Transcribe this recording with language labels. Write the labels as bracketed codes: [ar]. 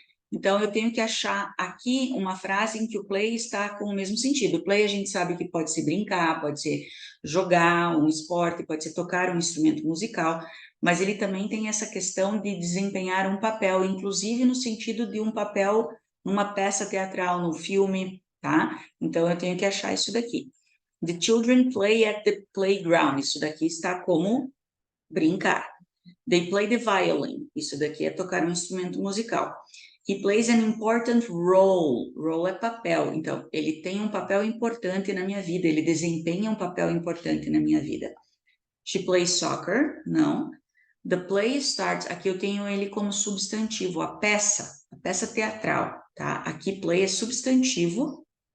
[pt] Então, eu tenho que achar aqui uma frase em que o play está com o mesmo sentido. O play a gente sabe que pode ser brincar, pode ser jogar um esporte, pode ser tocar um instrumento musical, mas ele também tem essa questão de desempenhar um papel, inclusive no sentido de um papel numa peça teatral, num filme, tá? Então, eu tenho que achar isso daqui. [en] The children play at the playground. [pt] Isso daqui está como brincar. [en] They play the violin. [pt] Isso daqui é tocar um instrumento musical. [en] He plays an important role. [pt] Role é papel. Então, ele tem um papel importante na minha vida. Ele desempenha um papel importante na minha vida. [en] She plays soccer. Não. The play starts. [pt] Aqui eu tenho ele como substantivo. A peça teatral. Tá? Aqui play é substantivo.